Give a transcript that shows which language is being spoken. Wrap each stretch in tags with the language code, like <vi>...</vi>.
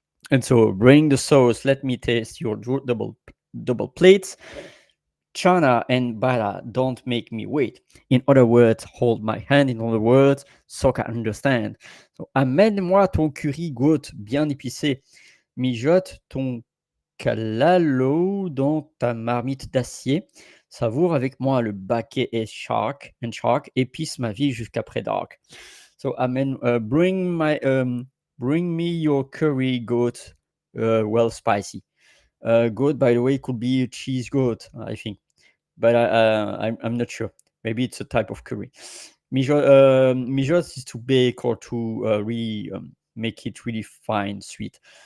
<en>And so bring the sauce, let me taste your double plates. Chana and Bara, don't make me wait. In other words, hold my hand. In other words, so I understand.</en> <fr>So, amène-moi ton curry goat bien épicé. Mijote ton calalo dans ta marmite d'acier. Savoure avec moi le baquet et shark. Épice ma vie jusqu'après dark.</fr> <en>So, bring me your curry goat, well spicy. Goat, by the way, could be a cheese goat, I think, but I'm not sure. Maybe it's a type of curry. Mijote is to bake or to really make it really fine, sweet.</en>